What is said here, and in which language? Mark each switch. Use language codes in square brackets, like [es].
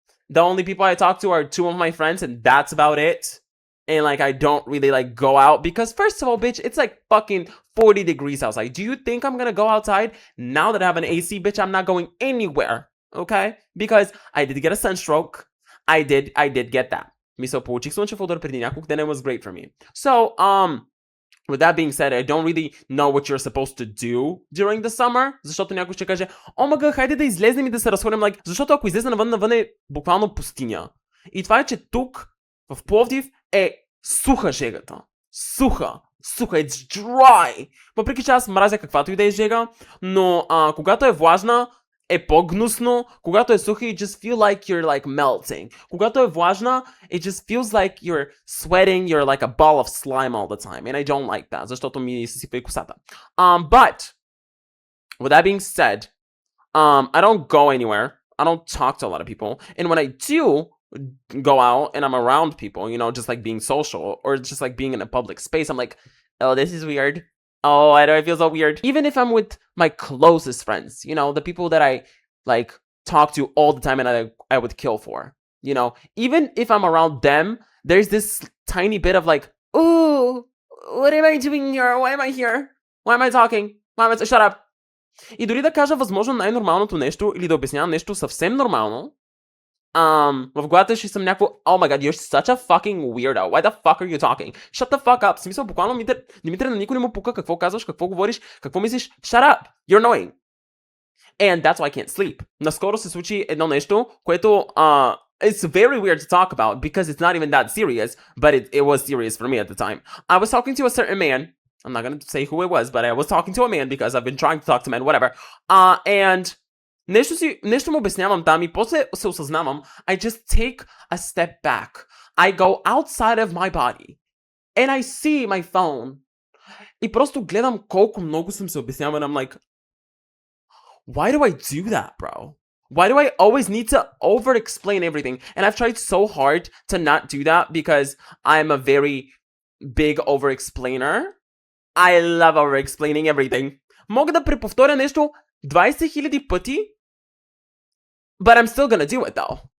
[en] The only people I talk to are two of my friends, and that's about it. And I don't really go out because, first of all, bitch, it's fucking 40 degrees outside. Do you think I'm gonna go outside now that I have an AC, bitch? I'm not going anywhere, okay? Because I did get a sunstroke. I did get that. [bg] Ми се получих слънчев удар преди няколко дена. [en] It was great for me. So, with that being said, I don't really know what you're supposed to do during the summer, [bg] защото някой ще каже, омага, хайде да излезнем и да се разходим, защото ако излезе навън е буквално пустиня. И това е, че тук, в Пловдив, е суха жегата. Суха, [en] it's dry. [bg] Въпреки че аз мразя каквато и да е жега, но когато е влажна, е по-гнусно. Когато е суха, [en] you just feel like you're melting. [bg] Когато е влажна, [en] it just feels like you're sweating, you're like a ball of slime all the time. And I don't like that, [bg] защото ми съсипва и косата. [en] But, with that being said, I don't go anywhere. I don't talk to a lot of people. And when I do go out and I'm around people, just being social or just being in a public space, I'm like, oh, this is weird. Oh, I know, I feel so weird. Even if I'm with my closest friends, the people that I talk to all the time and I would kill for, even if I'm around them, there's this tiny bit of ooh, what am I doing here? Why am I here? Why am I talking? Shut up. [bg] И дори да кажа възможно най-нормалното нещо или да обяснявам нещо съвсем нормално, в главата ще съм някакво, [en] oh my god, you're such a fucking weirdo. Why the fuck are you talking? Shut the fuck up. [bg] В смисъл, буквално Димитър, на никой не му пука какво казваш, какво говориш, какво мислиш. [en] Shut up. You're annoying. And that's why I can't sleep. [bg] Наскоро се случи едно нещо, което [en] it's very weird to talk about because it's not even that serious, but it was serious for me at the time. I was talking to a certain man. I'm not going to say who it was, but I was talking to a man because I've been trying to talk to men, whatever. [bg] And нещо му обяснявам там и после се осъзнавам. [en] I just take a step back. I go outside of my body. And I see my phone. [bg] И просто гледам колко много съм се обяснявал. [en] And I'm like, why do I do that, bro? Why do I always need to over-explain everything? And I've tried so hard to not do that because I'm a very big over-explainer. I love over-explaining everything. [bg] Мога да преповторя нещо 20 000 пъти, [en] but I'm still gonna do it though.